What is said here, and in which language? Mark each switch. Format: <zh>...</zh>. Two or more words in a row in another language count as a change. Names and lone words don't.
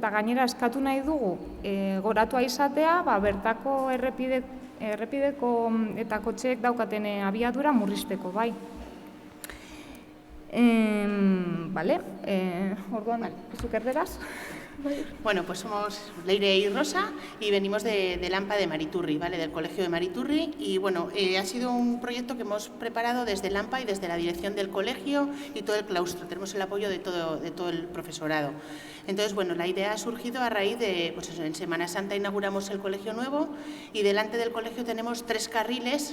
<eu>Eta gainera eskatu nahi dugu goratua izatea, bertako errepideko eta kotxeek daukaten abiadura murrizteko, bai. Orduan, zuk erderaz?</eu> <es>Bueno, pues somos Leire y Rosa y venimos del AMPA de Mariturri, ¿vale? Del Colegio de Mariturri, y bueno, ha sido un proyecto que hemos preparado desde el AMPA y desde la dirección del colegio y todo el claustro. Tenemos el apoyo de todo el profesorado. Entonces, bueno, la idea ha surgido a raíz de, pues eso, en Semana Santa inauguramos el colegio nuevo y delante del colegio tenemos 3 carriles.</es>